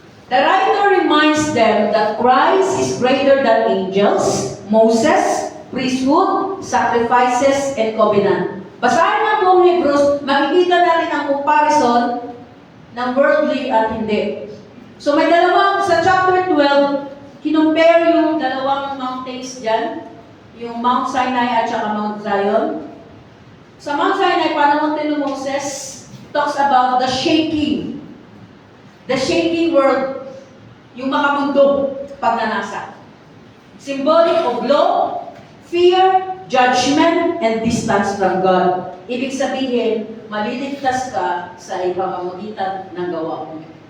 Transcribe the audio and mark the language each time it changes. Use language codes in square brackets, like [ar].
[en] The writer reminds them that Christ is greater than angels, Moses, priesthood, sacrifices, and covenant. [tl] Basahin ang buong Hebrews, makikita natin ang comparison ng worldly at hindi. So may dalawang, sa chapter 12, kinumpare yung dalawang mountains dyan, yung Mount Sinai at saka Mount Zion. Sa Mount Sinai, panahon din ng Moses, [en] talks about the shaking world, [tl] yung makamundong pagnanasa. [en] Symbolic of law, fear, judgment, and distance from God. [tl] Ibig sabihin, maliligtas ka sa ipamamagitan ng gawa mo.